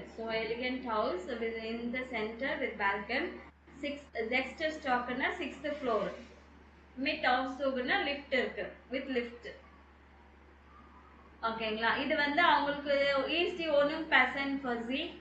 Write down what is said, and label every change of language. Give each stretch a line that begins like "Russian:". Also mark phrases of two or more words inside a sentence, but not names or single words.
English: So elegant house within the center with balcon. Sixth stockna 6th floor.
German: Mit aufzugna
English: lift இருக்கு. With lift.
Tamil: ஓகேங்களா? இது வந்து அவங்களுக்கு
German: is die Wohnung passend für sie?